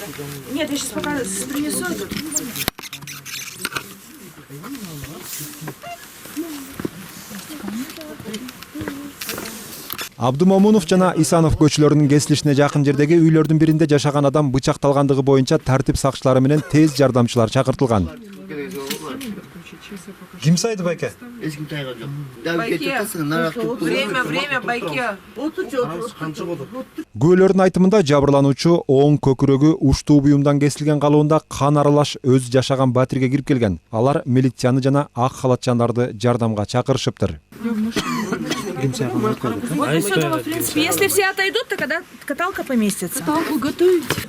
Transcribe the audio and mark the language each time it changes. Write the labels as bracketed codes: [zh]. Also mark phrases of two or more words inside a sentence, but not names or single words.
[ru] Нет, я сейчас пока принесу. [ky] Абдумомунов жана Исанов көчөлөрүнүн кесилишине жакын жердеги үйлөрдүн биринде жашаган адам бычакталгандыгы боюнча тартип сакчылары менен тез жардамчылар чакыртылган. Ким сайды байке? [ru] Время, байке. [ky] Күбөлөрдүн айтымында жабырлануучу оң көкүрөгү уштуу буюмдан кесилген калыбында кан аралаш өз жашаган батирге кирип келген. Алар милицияны жана ак халатчандарды жардамга чакырышыптыр. [ru] Вот и все, в принципе. Если все отойдут, то когда каталка поместится. Каталку готовить.